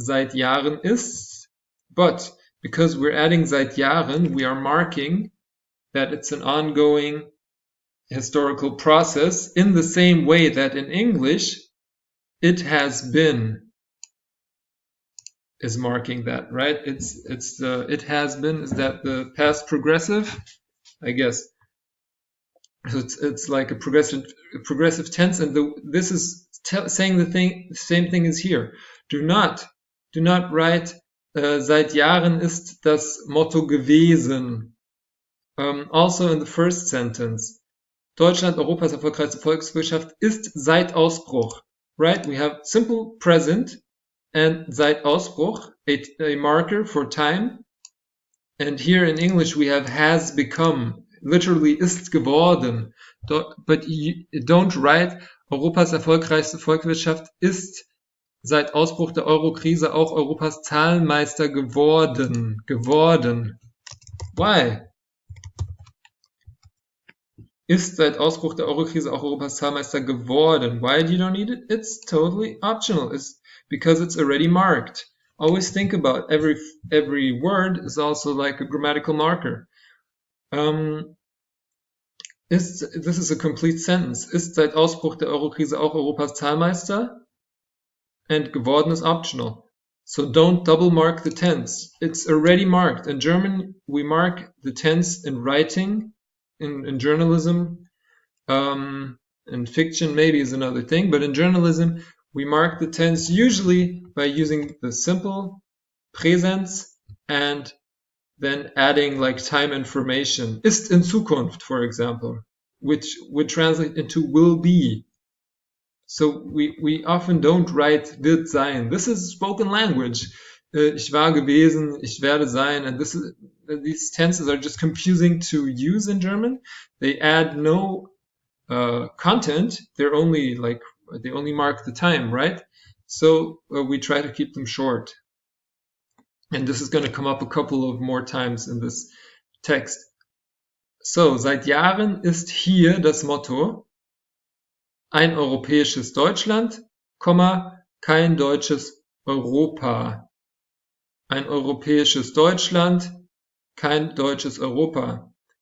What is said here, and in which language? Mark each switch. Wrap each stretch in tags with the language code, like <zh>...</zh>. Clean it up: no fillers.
<de>Seit Jahren ist.</de> <en>But because we're adding seit Jahren, we are marking that it's an ongoing historical process in the same way that in English, it has been is marking that, right? It has been, is that the past progressive? I guess. So it's like a progressive tense, and this is saying the same thing as here. Do not write</en> <de>seit Jahren ist das Motto gewesen.</de> <en>Also in the first sentence,</en> <de>Deutschland, Europas erfolgreichste Volkswirtschaft, ist seit Ausbruch, right?</de> <en>We have simple present and seit Ausbruch, a marker for time. And here in English we have has become, literally</en> <de>ist geworden.</de> <en>But you don't write</en> <de>Europas erfolgreichste Volkswirtschaft ist seit Ausbruch der Eurokrise auch Europas Zahlmeister geworden.</de> <en>Why?</en> <de>Ist seit Ausbruch der Eurokrise auch Europas Zahlmeister geworden.</de> <en>Why do you don't need it? It's totally optional. It's because it's already marked. Always think about every word is also like a grammatical marker. This is a complete sentence.</en> <de>Ist seit Ausbruch der Eurokrise auch Europas Zahlmeister?</de> <en>and geworden is optional. So don't double mark the tense. It's already marked. In German, we mark the tense in writing, in journalism. In fiction, maybe is another thing, but in journalism, we mark the tense usually by using the simple Präsens and then adding like time information.</en> <de>Ist in Zukunft,</de> <en>for example, which would translate into will be. So we often don't write</en> <de>wird sein.</de> <en>This is spoken language.</en> <de>Ich war gewesen, ich werde sein,</de> <en>and these tenses are just confusing to use in German. They add no content. They only mark the time, right? So we try to keep them short. And this is going to come up a couple of more times in this text.</en> <de>So, seit Jahren ist hier das Motto: ein europäisches Deutschland, kein deutsches Europa. Ein europäisches Deutschland, kein deutsches Europa.</de>